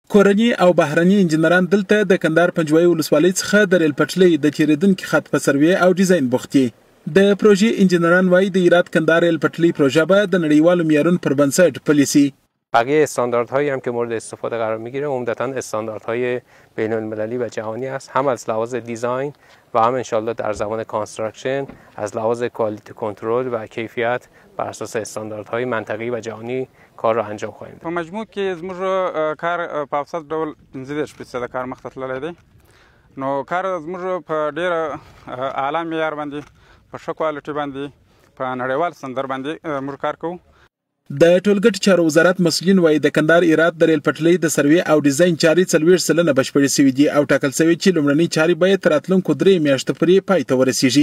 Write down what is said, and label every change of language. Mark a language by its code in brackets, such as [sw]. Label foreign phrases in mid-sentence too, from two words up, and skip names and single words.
[ps] کورني او بهرني انجنیران دلته د کندهار پنجوایي ولسوالۍ څخه د ریل پټلۍ د تیریدونکي خط په سروې او ډیزاین بوخت دي. د پروژې انجنیران وايي د هرات کندهار ریل پټلۍ پروژه به د نړیوالو معیارونو پر بنسټ پلي سي. [fa] بقیه استانداردهایی هم که مورد استفاده قرار میگیره عمدتاً استانداردهای بین المللی و جهانی است، هم از لحاظ دیزاین و هم انشالله در زمان کانستراکشن از لحاظ [en] quality control [fa] و کیفیت بر اساس استانداردهای منطقه‌ای و جهانی کار را انجام خواهیم داد. [ps] په مجموع کې زموږ کار په اوسط ډول 15% کار مخ ته تللی دی. نو کار زموږ په ډیره اعلی معیار باندې په ښه کوالټي باندې په نړیوال سندر باندې موږ کار کوو. د ټولګټو چارو وزارت مسؤلین وايي د کندهار هرات د ریل پټلۍ د سروې او ډیزاین چارې 40% بشپړې شوې دي او ټاکل شوی چې لومړنۍ چارې باید تر راتلونکو 3 میاشتو پورې پای ته ورسیږي.